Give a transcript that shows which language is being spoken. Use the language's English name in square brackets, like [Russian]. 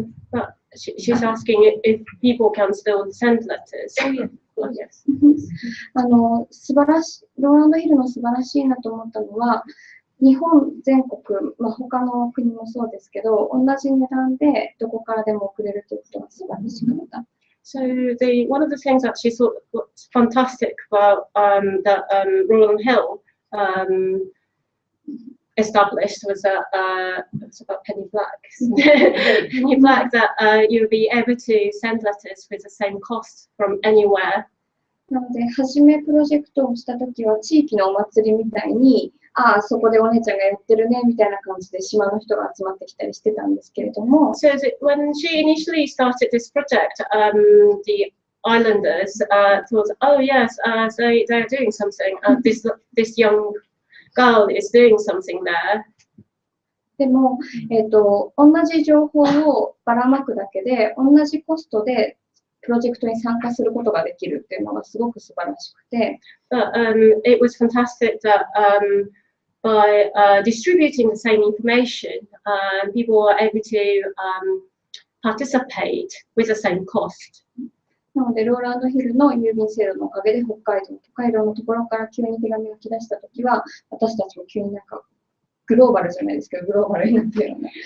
[English] But she's asking if people can still send letters. Oh, yeah. Oh, yes. [Japanese] 素晴らしい、ローランドヒルの素晴らしいなと思ったのは、日本全国、他の国もそうですけど、同じ値段でどこからでも送れるということが素晴らしかった。 [English] So one of the things that she thought was fantastic about that Roland Hill established was that it's about penny black. Penny black, that you'll be able to send letters with the same cost from anywhere. [Japanese] なので、初めプロジェクトをしたときは、地域のお祭りみたいに、ああ、そこでお姉ちゃんがやってるねみたいな感じで島の人が集まってきたりしてたんですけれども。 [English] So when she initially started this project, the islanders thought, oh yes, they're doing something. This young girl is doing something there. [Japanese] でも、同じ情報をばらまくだけで、同じコストでプロジェクトに参加することができるっていうのがすごく素晴らしくて。 [English] But it was fantastic that by distributing the same information, people were able to participate with the same cost. [Japanese] なので、ローランドヒルの郵便制度のおかげで北海道とかいろんなところから急に手紙が来だしたときは、私たちも急になんかグローバルじゃないですけど、グローバルになってるような。